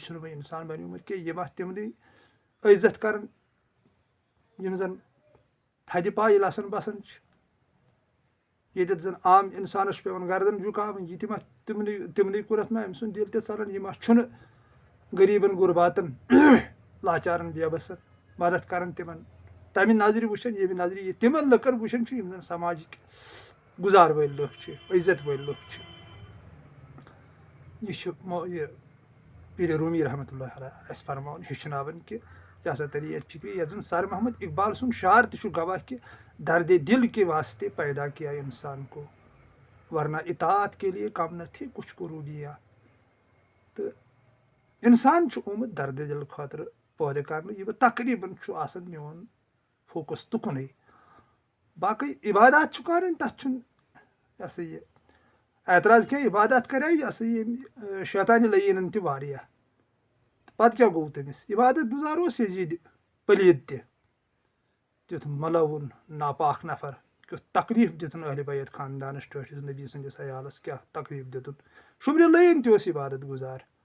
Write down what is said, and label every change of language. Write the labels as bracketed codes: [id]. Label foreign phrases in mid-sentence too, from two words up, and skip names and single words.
[ks] چھُنہٕ وۄنۍ انسان بنیومُت کینٛہہ یِم اتھ تِمنٕے عزت کران یِم زن تھدِ پایہِ لسن بسان چھِ ییٚتٮ۪تھ زن عام انسانس چھُ پیٚوان گردن جُکاوٕنۍ یہِ تہِ ما تِمنٕے کوٚرُکھ ما أمۍ سُنٛد دِل تہِ ژلان یہِ ما چھُنہٕ غریٖبن غُرباتن لاچارن بے بسن مدد کران تِمن تمہِ نظرِ وٕچھان ییٚمہِ نظرِ یہِ تِمن لُکن وٕچھان چھِ یِم زن سماجٕکۍ گُزار وٲلۍ لُکھ چھِ عزت وٲلۍ لُکھ چھِ یہِ چھُ یہِ پیٖرِ روٗمی [ar] رحمتہ اللہ علیہ [ks] اسہِ فرماوان ہیٚچھناوان کہِ ژےٚ ہسا تری یتھ فِکرِ یتھ زن سر محمد اقبال سُنٛد شعر تہِ چھُ گواہ کہِ [ur] دردِ دل کے واسطے پیدا کیا انسان کو ورنہ اطاعت کے لیے کم نہ تھے کچھ قربیاں [ks] تہٕ انسان چھُ آمُت دردِ دل خٲطرٕ پٲدٕ کرنہٕ یہِ بہٕ تقریٖبن چھُ آسان میون فوکس تُکنُے باقٕے عبادات چھُ کرٕنۍ تتھ چھُنہٕ یہِ ہسا یہِ اعتراض کینٛہہ عبادت کریو یہِ ہسا یہِ شیطانہِ لعیٖنن تہِ واریاہ پتہٕ کیٛاہ گوٚو تٔمِس عبادت گُزار اوس یزیٖدِ پلیٖد تہِ تیُتھ ملوُن ناپاک نفر کیُتھ تکلیٖف دِتُن اہلِ بیت خاندانس ٹٲٹھِس نبی سٕنٛدِس عیالس کیٛاہ تکلیٖف دِتُن شُبرِ لعیٖن تہِ اوس عبادت گُزار